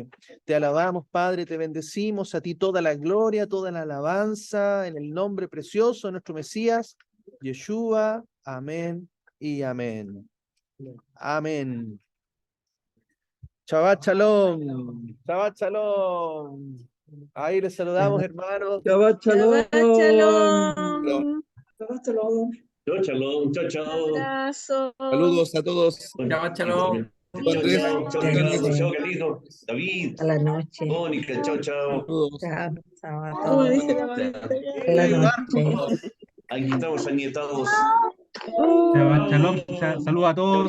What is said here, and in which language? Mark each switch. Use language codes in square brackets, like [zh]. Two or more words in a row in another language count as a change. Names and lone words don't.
[es] Te alabamos, Padre, te bendecimos, a ti toda la gloria, toda la alabanza, en el nombre precioso de nuestro Mesías, Yeshua. Amén y amén. Amén. [he] שבת שלום. שבת שלום. [es] Ahí les saludamos, hermanos. [he] Shabbat Shabbat shalom. shalom. שבת שלום. [es] Chao, shalom, chao, chao. Abrazo. Saludos a todos. [he] שבת שלום. [es] Chao, Andrés. chao, chao, chao, chao, Carlito, David, A la noche. Mónica, chao, chao. Saludos. Chao. Chao a Como todos. dice la mamita. A la noche. Aquí estamos anietados. Shalom, saludos a todos.